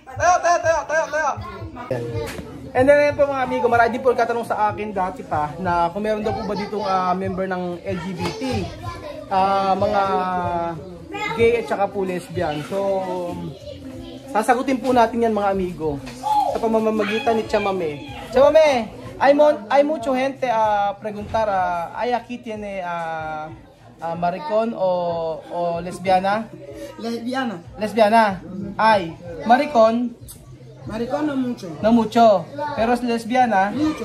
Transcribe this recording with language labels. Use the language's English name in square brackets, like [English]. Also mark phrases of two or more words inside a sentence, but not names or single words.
[English] And then [Filipino] po mga amigo, marami po nagtatanong sa akin dati pa na kung meron daw po ba ditong member ng LGBT, mga gay at saka po lesbian. So, sasagutin po natin yan mga amigo sa pamamagitan ni Chamame. Chamame, [Spanish] hay mucho gente a preguntar, ¿hay aquí tiene maricón o lesbiana? Lesbiana. Lesbiana. Hay. Maricón. Maricón no mucho. No mucho. Pero lesbiana. Mucho.